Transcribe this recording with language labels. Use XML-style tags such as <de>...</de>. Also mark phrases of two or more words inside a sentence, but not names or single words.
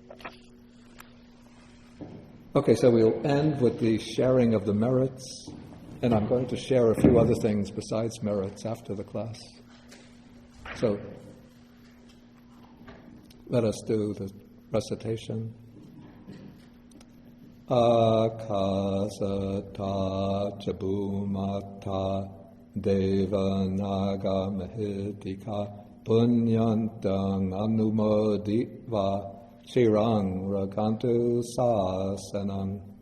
<en>Okay, so we'll end with the sharing of the merits, and I'm going to share a few other things besides merits after the class. So let us do the recitation.</en> <pi>Akasata chabumata devanaga mahitika punyantang anumoditva Shirang rakantu sasanam</pi>